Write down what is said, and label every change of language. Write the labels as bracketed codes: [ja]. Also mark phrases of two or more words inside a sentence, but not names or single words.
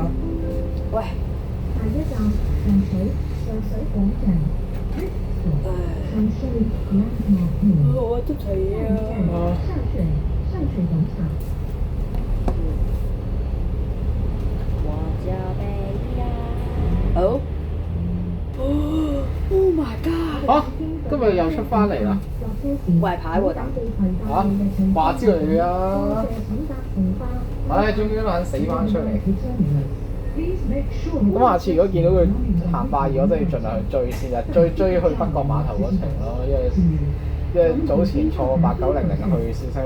[yue] 喂！下一站上水廣場。上水兩條橋。我都睇啊！上水廣場。好。 [en] Oh my god！ [yue] 嚇！今日又出翻嚟啦！壞牌喎，嚇！話之類嘅啊！唉，終於都肯死翻出嚟。咁下次如果見到佢行快二，我真係要盡量去追先啊！追去北角碼頭嗰程咯，因為早前坐8900去小西灣。